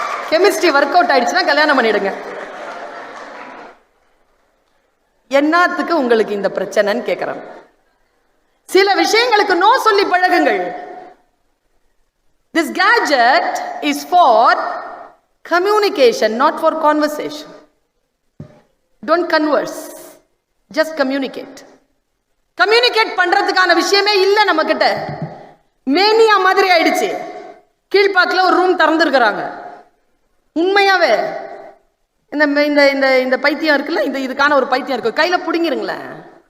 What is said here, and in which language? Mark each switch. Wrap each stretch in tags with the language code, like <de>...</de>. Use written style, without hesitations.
<ta>Chemistry work out ஆயிடுச்சுன்னா கல்யாணம் பண்ணிடுங்க. என்னத்துக்கு உங்களுக்கு இந்த பிரச்சனைன்னு கேட்கிறேன். சில விஷயங்களுக்கு நோ சொல்லி பழகுங்கள்.</ta> <en>This gadget is for communication, not for conversation. Don't converse, just communicate.</en> <ta>Communicate பண்றதுக்கான விஷயமே இல்ல நம்ம கிட்ட. மேனியா மாதிரி ஆயிடுச்சு. கீழ்பாக்கில் ஒரு ரூம் திறந்துருக்கிறாங்க. உண்மையாவே இந்த இந்த இந்த பைத்தியம் இருக்குல்ல, இதுக்கான ஒரு பைத்தியம் இருக்கு, கையில புடிங்கிருங்களேன்.</ta>